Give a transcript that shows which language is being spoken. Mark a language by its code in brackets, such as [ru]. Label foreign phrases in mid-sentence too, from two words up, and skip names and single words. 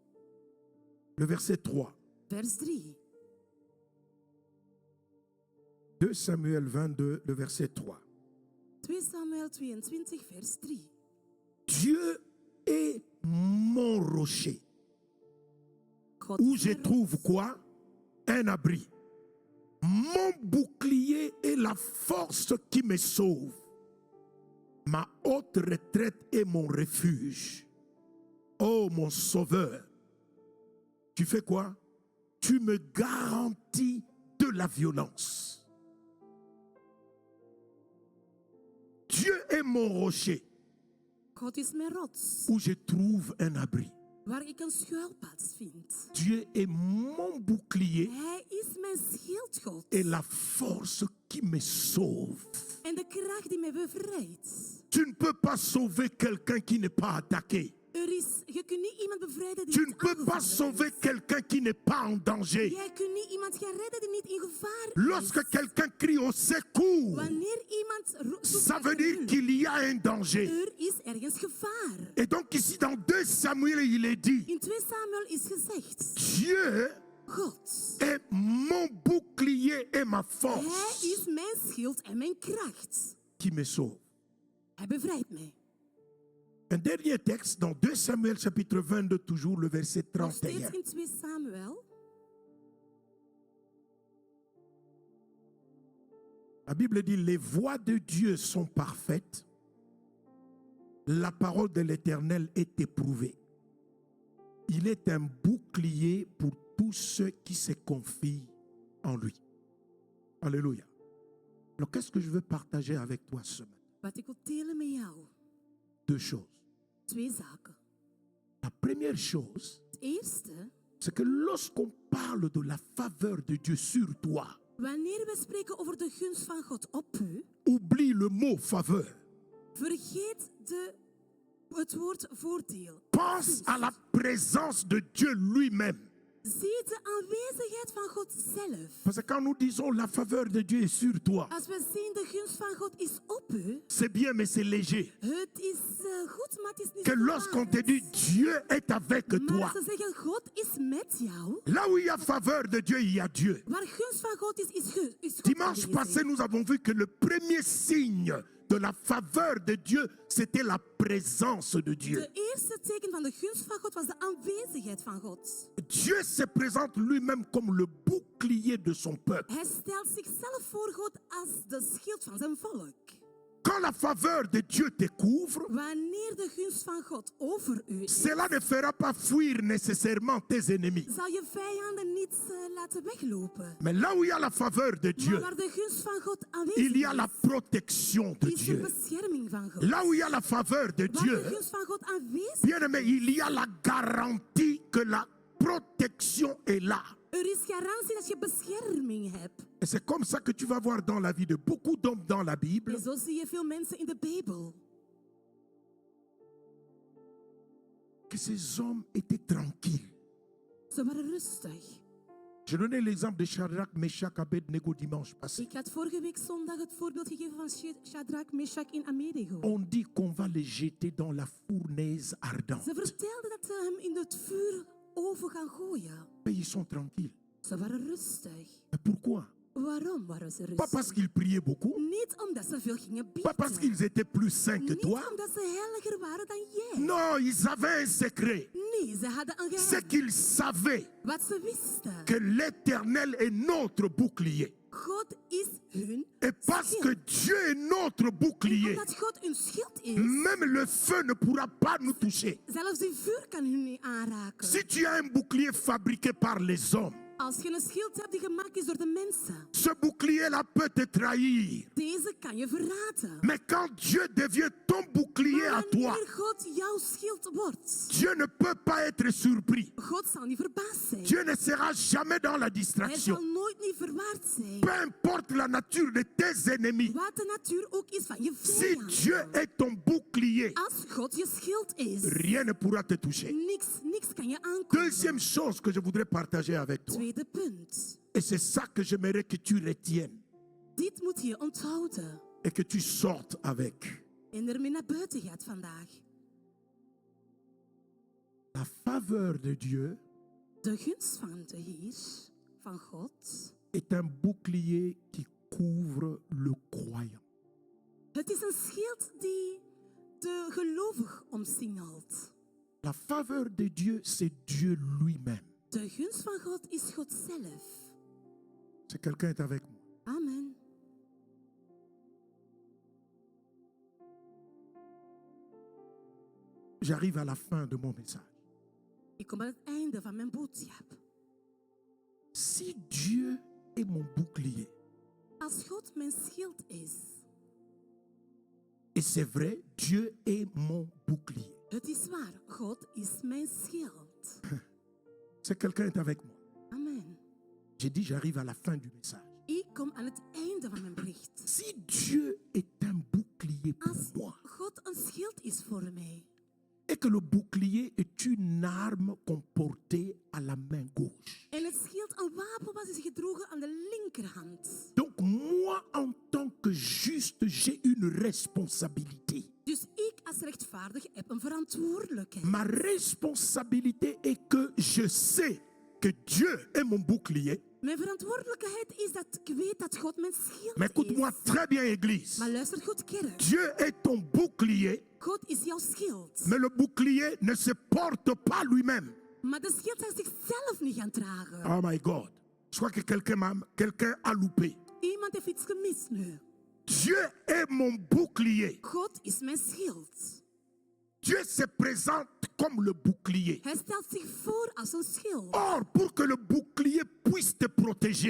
[fr] le verset 3. [nl] vers 3. [fr] 2 Samuel 22, le verset 3. [nl] 2 Samuel 22, vers 3. [fr] Dieu est mon rocher, [nl] God [fr] où [nl] is [fr] je [nl] mijn [fr] trouve [nl] rots. [fr] quoi? Un abri. Mon bouclier est la force qui me sauve. Ma haute retraite est mon refuge. Oh mon sauveur, tu fais quoi? Tu me garantis de la violence. Dieu est mon rocher, [nl] God is mijn rots, [fr] où je trouve un abri. [nl] waar ik een schuilplaats vind. [fr] Dieu est mon bouclier [nl] Hij is mijn schildgod [fr] et la force qui me sauve. [nl] en de kracht die mij bevrijdt. [fr] Tu ne peux pas sauver quelqu'un qui n'est pas attaqué. [nl] Je kunt niet iemand bevrijden die [fr] Tu ne [nl] niet [fr] peux pas [nl] aangevallen [fr] sauver [nl] is. [fr] quelqu'un qui n'est pas en danger. [nl] Jij kunt niet iemand gaan redden die niet in gevaar [fr] Lorsque [nl] is. [fr] quelqu'un crie au secours, [nl] Wanneer iemand zoekt [fr] ça [nl] naar [fr] veut dire [nl] hulp, [fr] qu'il y a un danger. [nl] er is ergens gevaar. [fr] Et donc ici dans 2 Samuel, il est dit, [nl] In 2 Samuel is gezegd, [fr] Dieu [nl] God, [fr] est mon bouclier et ma [nl] hij [fr] force [nl] is mijn schild en mijn kracht. [fr] qui me sauve. [nl] Hij bevrijdt mij. [fr] Un dernier texte dans 2 Samuel chapitre 22, toujours le verset [nl] Nog steeds [fr] 31. [nl] in 2 Samuel. [fr] La Bible dit, les voies de Dieu sont parfaites. La parole de l'Éternel est éprouvée. Il est un bouclier pour tous ceux qui se confient en lui. Alléluia. Alors, qu'est-ce que je veux partager avec toi ce matin? [nl] Wat ik wil delen met jou. [fr] 2 choses. [nl] 2 zaken. [fr] La première chose, [nl] Het eerste, [fr] c'est que lorsqu'on parle de la faveur de Dieu sur toi, [nl] wanneer we spreken over de gunst van God op u, [fr] oublie le mot faveur. [nl] vergeet de het woord voordeel. [fr] Pense à la présence de Dieu lui-même. [nl] Zie de aanwezigheid van God zelf. [fr] Parce que quand nous disons la faveur de Dieu est sur toi, [nl] Als we zien de gunst van God is op u, [fr] c'est bien, mais c'est léger. [nl] het is goed, maar het is niet [fr] Que lorsqu'on te dit Dieu est avec [nl] Maar [fr] toi, [nl] ze zeggen God is met jou. [fr] là où il y a faveur de Dieu, il y a Dieu. [nl] Waar gunst van God is God [fr] Dimanche [nl] aanwezig. [fr] passé, nous avons vu que le premier signe de la faveur de Dieu, c'était la présence de Dieu. [nl] De eerste teken van de gunst van God was de aanwezigheid van God. [fr] Dieu se présente lui-même comme le bouclier de son peuple. [nl] Hij stelt zichzelf voor God als de schild van zijn volk. [fr] Quand la faveur de Dieu te couvre, [nl] Wanneer de gunst van God over u is, [fr] cela ne fera pas fuir nécessairement tes ennemis. [nl] zal je vijanden niet laten weglopen. [fr] Mais là où il y a la faveur de [nl] Maar [fr] Dieu, [nl] waar de gunst van God [fr] il [nl] aanwezig [fr] y a la [nl] is, [fr] protection de [nl] is de [fr] Dieu. [nl] bescherming van God. [fr] Là où il y a la faveur de [nl] Waar de [fr] Dieu, [nl] gunst van God aanwezig [fr] bien aimé, il y a la garantie que la protection est là. [nl] er is garantie dat je bescherming hebt. [fr] Et c'est comme ça que tu vas voir dans la vie de beaucoup d'hommes dans la Bible, [nl] En zo zie je veel mensen in de Bijbel. [fr] que ces hommes étaient tranquilles. [nl] Ze waren rustig. [fr] Je donnais l'exemple de Shadrach, Meshach, Abednego dimanche passé. [nl] Ik had vorige week zondag het voorbeeld gegeven van Shadrach, Meshach en Abednego. [fr] On dit qu'on va les jeter dans la fournaise ardente. [nl] Ze vertelden dat ze hem in het vuur over gaan gooien. [fr] Mais ils sont tranquilles. [nl] Ze waren rustig. [fr] Mais pourquoi? [nl] Waarom waren ze [fr] Pas [nl] rustig? [fr] parce qu'ils priaient beaucoup, [nl] Niet omdat ze veel gingen [fr] pas parce [nl] bidden. [fr] qu'ils étaient plus saints que [nl] Niet [fr] toi. [nl] omdat ze heiliger waren dan jij. [fr] Non, ils avaient un secret. [nl] Nee, ze hadden een [fr] C'est [nl] geheim. [fr] qu'ils savaient [nl] Wat ze wisten. [fr] que l'Éternel est notre bouclier. [nl] God is hun [fr] Et parce [nl] schild. [fr] que Dieu est notre [nl] En [fr] bouclier, [nl] omdat God hun schild is, [fr] même le feu ne pourra pas nous toucher. [nl] zelfs die vuur kan hun niet aanraken. [fr] Si tu as un bouclier fabriqué par les hommes, [nl] Als je een schild hebt die gemaakt is door de mensen, [fr] ce bouclier-là peut te trahir. [nl] deze kan je verraden. [fr] Mais quand Dieu devient ton bouclier à [nl] Maar [fr] toi, [nl] wanneer God jouw schild wordt, [fr] Dieu ne peut pas être surpris. [nl] God zal niet verbaasd zijn. [fr] Dieu ne sera jamais dans la [nl] Hij [fr] distraction. [nl] zal nooit niet verwaard zijn. [fr] Peu importe la nature de tes ennemis, [nl] Wat de natuur ook is van je [fr] si [nl] vijand. [fr] Dieu est ton bouclier, [nl] Als God je schild is, [fr] rien ne pourra te toucher. [nl] niks kan je aankomen. [fr] Deuxième chose que je voudrais partager avec toi, [nl] Tweede punt. [fr] et c'est ça que j'aimerais que tu retiennes [nl] Dit moet je onthouden. [fr] et que tu sortes avec. [nl] En ermee naar buiten gaat vandaag. [fr] La faveur de Dieu [nl] De gunst van de Heer, van God, [fr] est un bouclier qui couvre le croyant. [nl] het is een schild die de gelovig omsingelt. [fr] La faveur de Dieu, c'est Dieu lui-même. [nl] De gunst van God is God zelf. [fr] Si quelqu'un est avec moi. [nl] Amen. [fr] J'arrive à la fin de mon message. [nl] Ik kom aan het einde van mijn boodschap. [fr] Si Dieu est mon bouclier, [nl] Als God mijn schild is, [fr] et c'est vrai, Dieu est mon bouclier. [nl] het is waar, God is mijn schild. [fr] Si quelqu'un est avec moi. [nl] Amen. [fr] J'ai dit, j'arrive à la fin du message. [nl] Ik kom aan het einde van mijn bericht. [fr] Si Dieu est un bouclier pour [nl] Als [fr] moi, [nl] God een schild is voor mij, [fr] et que le bouclier est une arme qu'on portait à la main gauche. [nl] en het schild een wapen was, is gedroegen aan de linkerhand. [fr] Donc moi, en tant que juste, j'ai une responsabilité. [nl] Dus ik als rechtvaardig heb een verantwoordelijkheid. [fr] Ma responsabilité est que je sais que Dieu est mon bouclier. [nl] Mijn verantwoordelijkheid is dat ik weet dat God mijn schild [fr] Mais écoute-moi [nl] is. [fr] très bien, Église. [nl] Maar luister goed, kerk. [fr] Dieu est ton bouclier, [nl] God is jouw schild. [fr] mais le bouclier ne se porte pas lui-même. [nl] Maar de schild zal zichzelf niet gaan dragen. [en] Oh my God. [fr] Je crois que quelqu'un a loupé. [nl] Iemand heeft iets gemist nu. [fr] Dieu est mon bouclier. [nl] God is mijn schild. [fr] Dieu se présente comme le bouclier. [nl] Hij stelt zich voor als een schild. [fr] Or, pour que le bouclier puisse te protéger,